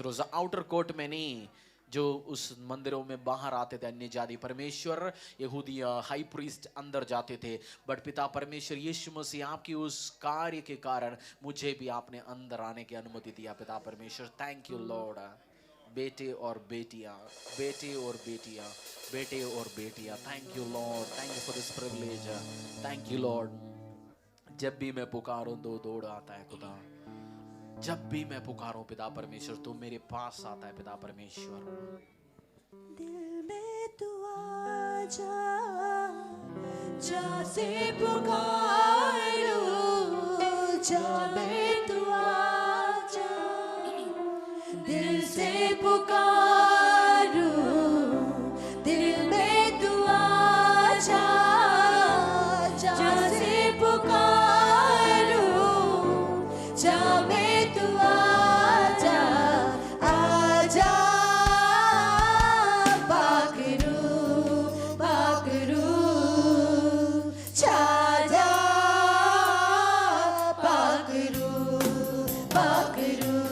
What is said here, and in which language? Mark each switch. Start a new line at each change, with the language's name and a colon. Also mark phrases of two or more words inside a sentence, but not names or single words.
Hindi: उस
English: outer court
Hindi: में नहीं जो उस मंदिरों में बाहर आते थे अन्य जाति परमेश्वर, यहूदी
English: high priest
Hindi: अंदर जाते थे, बट पिता परमेश्वर यीशु मसीह आपकी उस कार्य के कारण मुझे भी आपने अंदर आने की अनुमति दिया पिता परमेश्वर।
English: thank you Lord.
Hindi: बेटे और बेटियां, बेटे और बेटियां, बेटे और बेटियां,
English: thank you Lord, thank you for this privilege, thank you Lord.
Hindi: जब भी मैं पुकारूं तो दौड़ आता है खुदा, जब भी मैं पुकारूं पिता परमेश्वर तो मेरे पास आता है पिता परमेश्वर। दिल में तू आजा, जा से पुकारूं, जा में तू आजा, दिल से पुकारूं, दिल में तू आजा, जा से पुकारूं, जा में तू आजा, आजा पाकरू, पाकरू, छाजा पाकरू, पाकरू,